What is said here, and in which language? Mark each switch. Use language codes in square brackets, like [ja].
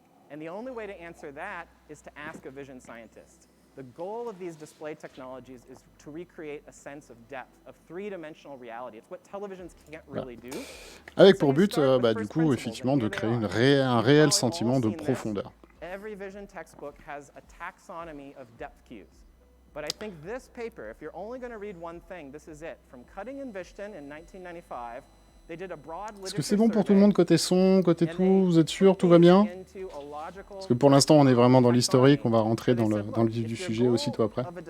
[en] And the only way to answer that is to ask a vision scientist. The goal of these display technologies is to recreate a sense of depth, of three-dimensional reality. It's what televisions can't really do. [fr] Avec pour but, du coup, effectivement, de créer un réel sentiment de profondeur. [en] Every vision textbook has a taxonomy of depth cues. But I think this paper, if you're only going to read one thing, this is it. From Cutting and Vishton in 1995, [fr] est-ce que c'est bon pour tout le monde côté son, côté tout? Vous êtes sûr? Tout va bien? Parce que pour l'instant, on est vraiment dans l'historique. On va rentrer dans le vif du sujet aussitôt après.